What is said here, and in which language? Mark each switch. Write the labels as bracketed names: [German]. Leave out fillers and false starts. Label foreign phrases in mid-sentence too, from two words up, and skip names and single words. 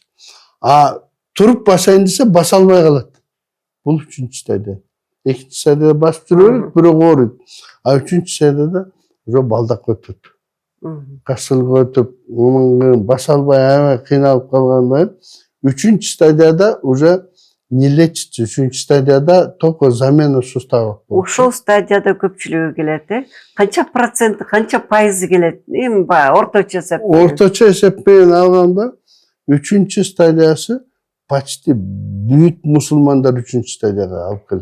[Kyrgyz] А туруп басайын десе баса албай калат. Бул үчүнчү стадия. Экинчи стадияда басып жүрө берет, бирок ооруйт. А үчүнчү стадияда уже балдак өтөт. Кашылга өтүп, баса албай аябай кыйналып калгандан кийин үчүнчү стадияда [Russian] уже не лечится. [Kyrgyz] Үчүнчү стадияда [Russian] только замена суставов. [Kyrgyz] Ошол стадияда көпчүлүгү келет, канча проценти, канча пайызы келет? Эми баягы орточо эсеппен. Орточо эсеппен алганда үчүнчү стадиясы почти бүт мусулмандар үчүнчү стадияга алып келет.